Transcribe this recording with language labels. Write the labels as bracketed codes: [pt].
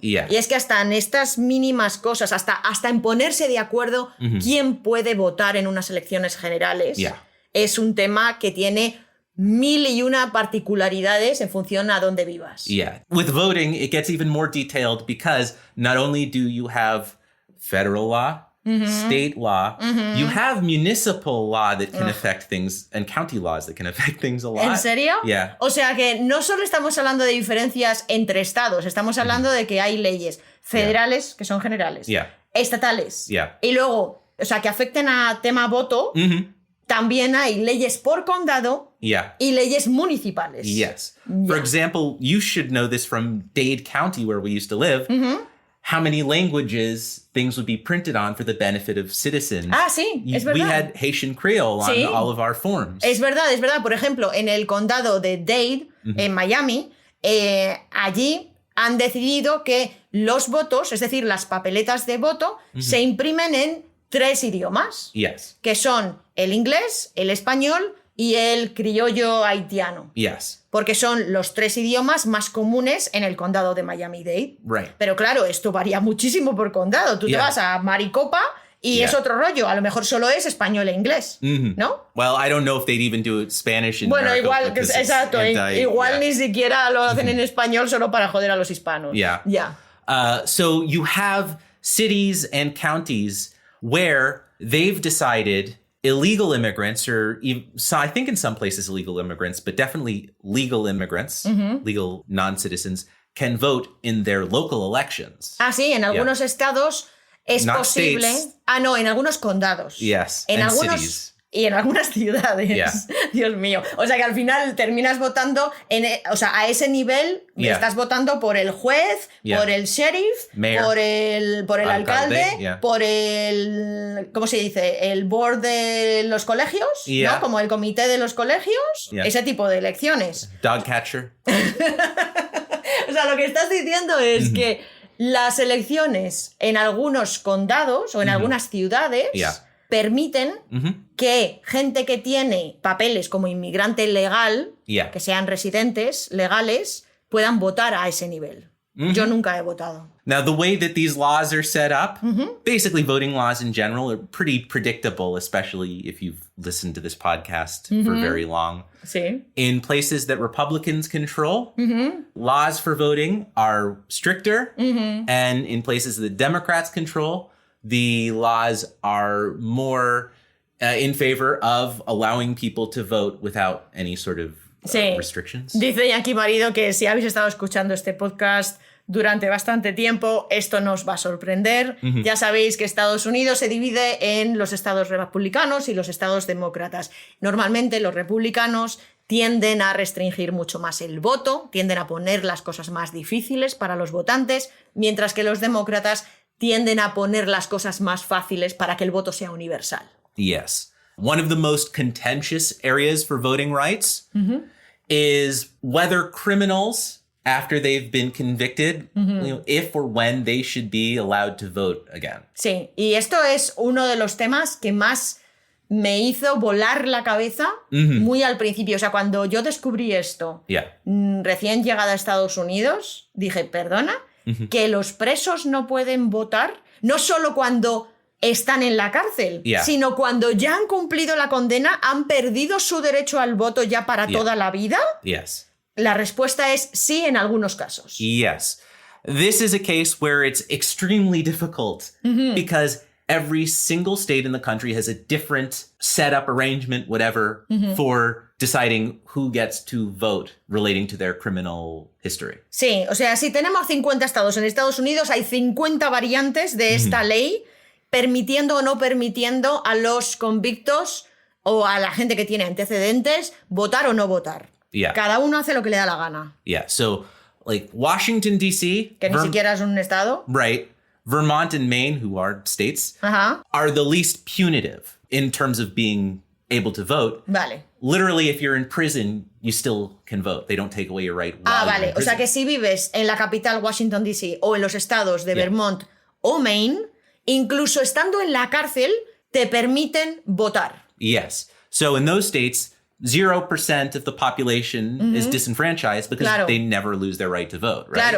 [es] Y es que hasta en estas mínimas cosas, hasta en ponerse de acuerdo quién puede votar en unas elecciones generales, es un tema que tiene 1001 particularidades en función a dónde vivas. [en] With voting, it gets even more detailed because not only do you have federal law, state law, you have municipal law that can affect things and county laws that can affect things a lot. [es] ¿En serio? O sea que no solo estamos hablando de diferencias entre estados, estamos hablando de que hay leyes federales que son generales, estatales, y luego, o sea, que afecten a tema voto. También hay leyes por condado y leyes municipales. [en] For example, you should know this from Dade County, where we used to live. How many languages things would be printed on for the benefit of citizens. [es] Sí, es verdad. [en] We had Haitian Creole on all of our forms. [es] Es verdad, es verdad. Por ejemplo, en el condado de Dade, en Miami, allí han decidido que los votos, es decir, las papeletas de voto, se imprimen en 3 idiomas, [en] Yes. [es] que son el inglés, el español y el criollo haitiano. [en] Yes. [es] Porque son los 3 idiomas más comunes en el condado de Miami-Dade. [en] Right. [es] Pero claro, esto varía muchísimo por condado. Tú te vas a Maricopa y es otro rollo. A lo mejor solo es español e inglés, ¿no? [en] Well, I don't know if they'd even do Spanish in [es] Bueno, [en] Maricopa, [es] igual, exacto. Igual ni siquiera lo hacen en español solo para joder a los hispanos. [en] Yeah. Yeah. So you have cities and counties where they've decided illegal immigrants, or I think in some places illegal immigrants, but definitely legal immigrants, legal non-citizens, can vote in their local elections. [es] Ah, sí, en algunos estados es [en] Not [es] posible. [en] states. [es] Ah, no, en algunos condados. [en] Yes, [es] En [en] and [es] algunos [en] cities. [es] y en algunas ciudades. [en] Yeah. [es] Dios mío. O sea que al final terminas votando a ese nivel estás votando por el juez, por el sheriff, [en] Mayor. [es] por el alcalde, [en] yeah. [es] por el ¿cómo se dice? El board de los colegios, ¿no? Como el comité de los colegios, ese tipo de elecciones. [en] Dog catcher. [es] O sea, lo que estás diciendo es que las elecciones en algunos condados o en algunas ciudades permiten que gente que tiene papeles como inmigrante legal, que sean residentes legales, puedan votar a ese nivel. Yo nunca he votado. [en] Now, the way that these laws are set up, basically voting laws in general, are pretty predictable, especially if you've listened to this podcast for very long. [es] Sí. [en] In places that Republicans control, laws for voting are stricter. And in places that Democrats control, the laws are more in favor of allowing people to vote without any sort of restrictions. [es] Dice Yankee Marido que si habéis estado escuchando este podcast durante bastante tiempo, esto nos va a sorprender. Ya sabéis que Estados Unidos se divide en los estados republicanos y los estados demócratas. Normalmente los republicanos tienden a restringir mucho más el voto, tienden a poner las cosas más difíciles para los votantes, mientras que los demócratas tienden a poner las cosas más fáciles para que el voto sea universal. [en] Yes. One of the most contentious areas for voting rights is whether criminals, after they've been convicted, if or when they should be allowed to vote again. [es] Sí, y esto es uno de los temas que más me hizo volar la cabeza muy al principio. O sea, cuando yo descubrí esto, recién llegada a Estados Unidos, dije, ¿perdona? ¿Que los presos no pueden votar? No solo cuando están en la cárcel, sino cuando ya han cumplido la condena, han perdido su derecho al voto ya para toda la vida. [en] Yes. [es] La respuesta es sí en algunos casos. [en] Yes. This is a case where it's extremely difficult because every single state in the country has a different setup, arrangement, whatever, for deciding who gets to vote relating to their criminal history. [es] Sí, o sea, si tenemos 50 estados en Estados Unidos, hay 50 variantes de esta ley permitiendo o no permitiendo a los convictos o a la gente que tiene antecedentes votar o no votar. Cada uno hace lo que le da la gana. [en] So, like Washington, D.C. [es] Que ni siquiera es un estado. [en] Right. Vermont and Maine, who are states, are the least punitive in terms of being able to vote. [es] Vale. [en] Literally, if you're in prison, you still can vote. They don't take away your right. [es] Vale. O sea que si vives en la capital Washington, D.C. o en los estados de Vermont o Maine, incluso estando en la cárcel, te permiten votar. [en] Yes. So in those states, 0% of the population is disenfranchised because they never lose their right to vote, right?